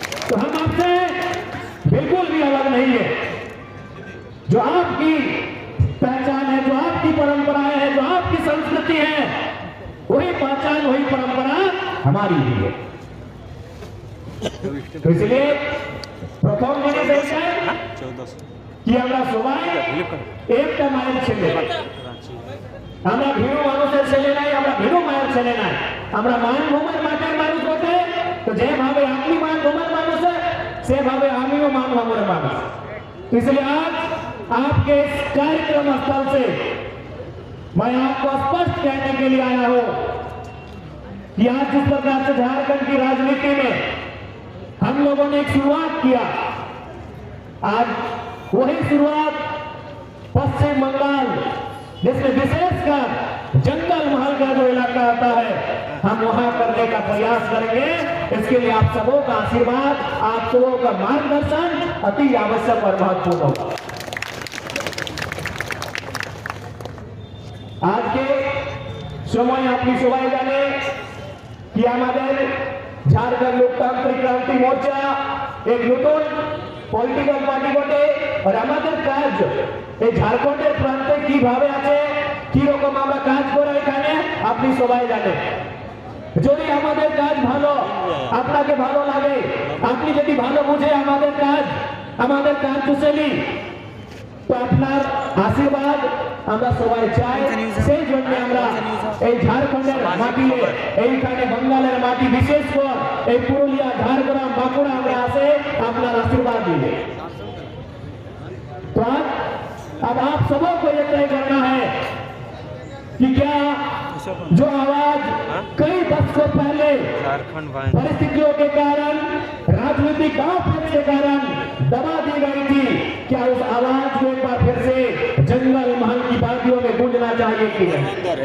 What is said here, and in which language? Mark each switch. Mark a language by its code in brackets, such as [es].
[hi] तो हम आपसे बिल्कुल भी अलग नहीं है। जो आपकी पहचान है, जो आपकी परंपराएं हैं, जो आपकी संस्कृति है, वही पहचान, वही परंपरा हमारी भी है। तो इसलिए प्रथम जिनिस है कि [bn] আমরা সবাই একটা মায়ের ছেলে, আমরা ভিন্ন মানুষের ছেলে নাই, আমরা ভিন্ন মায়ের ছেলে নাই, আমরা মানভূমের মাটির মানুষ বটে। তো যেভাবে আপনি মানভূমের মানুষ সেভাবে আমিও মানভূমের মানুষ। [hi] इसलिए आज आपके इस कार्यक्रम स्थल से मैं आपको स्पष्ट कहने के लिए आया हूं कि आज जिस प्रकार से झारखंड की राजनीति में हम लोगों ने एक शुरुआत किया, आज वही शुरुआत पश्चिम बंगाल जिसमें विशेषकर जंगल महल का जो इलाका आता है, हम वहां करने का प्रयास करेंगे। इसके लिए आप सबों का आशीर्वाद, आप सबों का मार्गदर्शन अति आवश्यक और महत्वपूर्ण होगा। आज के समय अपनी सबाई जाने कि हमारे झारखंड लोकतांत्रिक क्रांति मोर्चा एक नूतन पॉलिटिकल पार्टी बटे और हमारे काज [bn] এই ঝাড়খণ্ডের প্রান্তে কিভাবে আছে, কি রকম আমরা কাজ করে এখানে আপনি সবাই জানেন। যদি আমাদের কাজ ভালো আপনাকে ভালো লাগে, আপনি যদি ভালো বুঝে আমাদের কার্যশৈলী, তো আপনার আশীর্বাদ আমরা সবাই চাই। সেই জন্য আমরা এই ঝাড়খণ্ডের মাটি, এইখানে বাঙ্গালের মাটি, বিশেষ করে এই পুরুলিয়া, ঝাড়গ্রাম, বাঁকুড়া আমরা আসে আপনার আশীর্বাদ দিলে। [hi] तो अब आप सबों को यह तय करना है कि क्या जो आवाज कई दशकों पहले परिस्थितियों के कारण, राजनीतिक दांव के कारण दबा दी गई थी, क्या उस आवाज को एक बार फिर से जंगल महल की वादियों में गूंजना चाहिए कि नहीं?